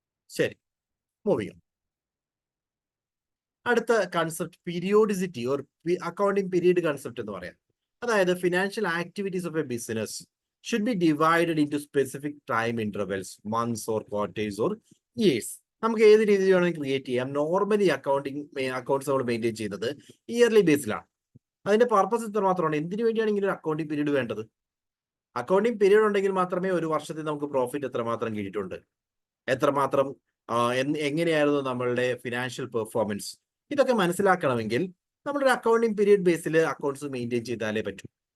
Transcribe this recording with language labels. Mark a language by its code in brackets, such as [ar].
[ml] ശരി, മൂവിങ്. അടുത്ത concept periodicity or accounting period concept എന്ന് പറയാം. അതായത് [en] Financial activities of a business should be divided into specific time intervals, months or quarters or years. [ml] നമുക്ക് ഏത് രീതിയിൽ വേണമെങ്കിൽ ക്രിയേറ്റ് ചെയ്യാം. നോർമലി അക്കൗണ്ട്സ് നമ്മൾ മെയിൻറ്റെയിൻ ചെയ്യുന്നത് ഇയർലി ബേസിലാണ്. അതിന്റെ പർപ്പസ് ഇത്ര മാത്രമാണ്. എന്തിനു വേണ്ടിയാണ് ഇങ്ങനെ ഒരു അക്കൗണ്ടിങ് പീരീഡ് വേണ്ടത്? അക്കൗണ്ടിങ് പീരീഡ് ഉണ്ടെങ്കിൽ മാത്രമേ ഒരു വർഷത്തിൽ നമുക്ക് പ്രോഫിറ്റ് എത്രമാത്രം കിട്ടിയിട്ടുണ്ട്, എത്രമാത്രം എങ്ങനെയായിരുന്നു നമ്മളുടെ ഫിനാൻഷ്യൽ പെർഫോമൻസ്, ഇതൊക്കെ മനസ്സിലാക്കണമെങ്കിൽ നമ്മളൊരു അക്കൗണ്ടിങ് പീരീഡ് ബേസിൽ അക്കൗണ്ട്സ് മെയിൻറ്റെയിൻ ചെയ്താലേ പറ്റൂ.